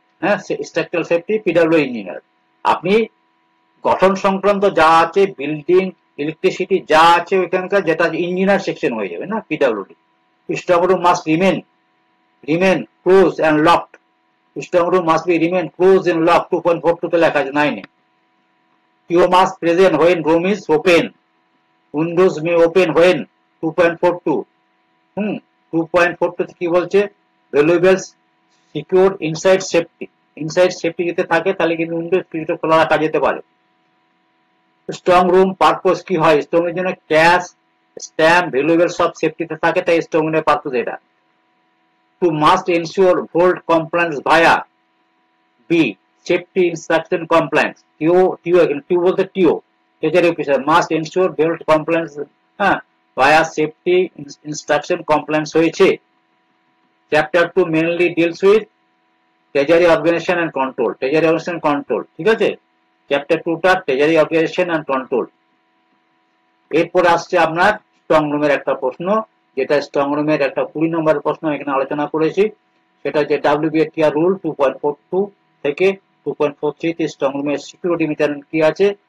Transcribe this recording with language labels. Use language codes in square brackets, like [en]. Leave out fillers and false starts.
[bn] হ্যাঁ, structural safety PWD engineer. আপনি গঠন সংক্রান্ত যা আছে, বিল্ডিং, ইলেকট্রিসিটি যা আছে ওইখানকার, যেটা ইঞ্জিনিয়ার সেকশন হয়ে যাবে না, PWD. [en] Strong room must remain close and locked. Strong room must be remain close and lock, 2.42 [bn] তে লেখা আছে [en] 9 এ। PO must present when room is open. Windows may open when 2.42। 2.42 [bn] কি বলছে? [en] valuables secure inside safety [bn] যদি থাকে তাহলে কিন্তু উইন্ডোজ কিছুটা খোলা রাখা যেতে পারে। স্ট্রং রুম পারপোজ কি হয়? স্ট্রং এর জন্য ক্যাশ, স্ট্যাম্প, ভ্যালুয়েবল সব সেফটিতে থাকে, তাই স্ট্রং রুমের পারপোজ এটা। [en] To must ensure full compliance via B. Safety instruction compliance. TO বলতে TO, Treasury officer must ensure full compliance via safety instruction compliance [bn] হয়েছে। [en] Chapter 2 mainly deals with Treasury organization and control. Treasury organization and control, [bn] ঠিক আছে? [en] Chapter 2 টা Treasury organization and control। [bn] এরপর আসছে আপনার strong রুমের একটা প্রশ্ন, যেটা স্ট্রং রুমের একটা 20 নম্বরের প্রশ্ন এখানে আলোচনা করেছি। সেটা হচ্ছে WBA রুল 2.42 থেকে 2.43 তে স্ট্রং রুমের সিকিউরিটি মেজারমেন্ট কি আছে।